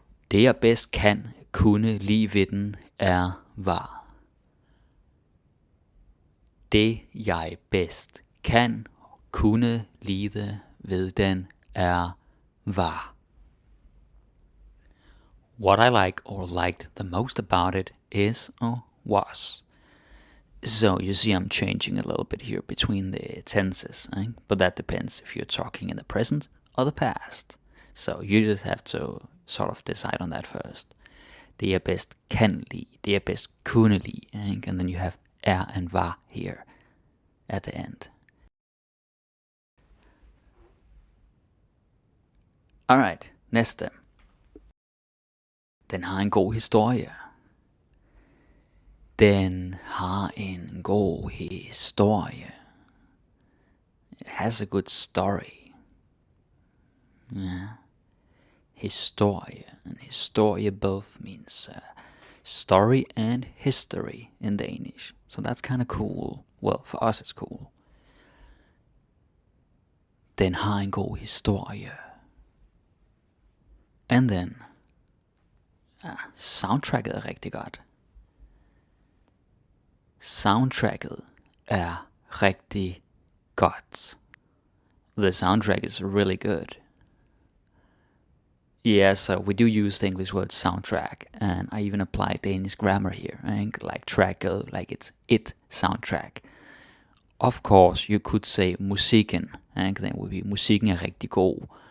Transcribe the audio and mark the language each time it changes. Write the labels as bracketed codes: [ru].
[da] Det jeg bedst kan kunne lide ved den er var. Det jeg bedst kan kunne lide ved den er var. [en] What I like or liked the most about it is or was. So you see I'm changing a little bit here between the tenses, right? But that depends if you're talking in the present or the past. So you just have to sort of decide on that first. [da] Det jeg bedst kan lide, det jeg bedst kunne lide, right? [en] And then you have er and var here at the end. [da] Alright, næste. Den har en god historie. Den har en god historie. [en] It has a good story. Yeah. Historie. And historie both means story and history in Danish. So that's kind of cool. Well, for us it's cool. [da] Den har en god historie. [en] And then [da] soundtracket er rigtig godt. Soundtracket er rigtig godt. [en] The soundtrack is really good. Yeah, so we do use the English word soundtrack, and I even apply Danish grammar here, right? Like tracket, like it's it soundtrack. Of course, you could say musikken, and then would be [da] musikken er rigtig god.